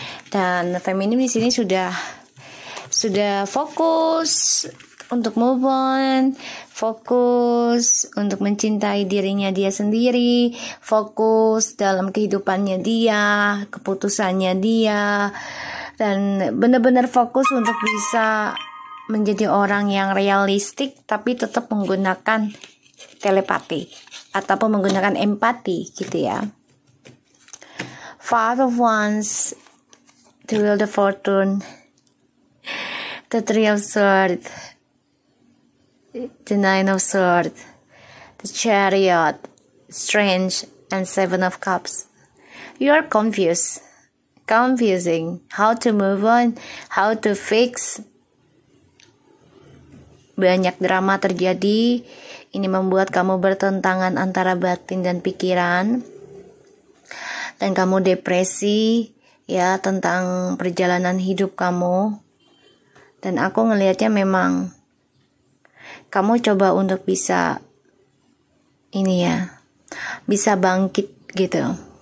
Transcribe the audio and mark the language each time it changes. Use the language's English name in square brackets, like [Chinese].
[Indonesian] Dan feminim di sini sudah fokus untuk move on, fokus untuk mencintai dirinya dia sendiri, fokus dalam kehidupannya dia, keputusannya dia, dan benar-benar fokus untuk bisa menjadi orang yang realistik tapi tetap menggunakan telepati ataupun menggunakan empati gitu ya. [English] Five of Wands, the Wheel of Fortune, the Three of Swords, the Nine of Swords, the Chariot, Strange, and Seven of Cups. You are confusing how to move on, how to fix. [Indonesian] Banyak drama terjadi. Ini membuat kamu bertentangan antara batin dan pikiran. Dan kamu depresi ya tentang perjalanan hidup kamu. Dan aku ngelihatnya memang kamu coba untuk bisa ini ya, bisa bangkit gitu.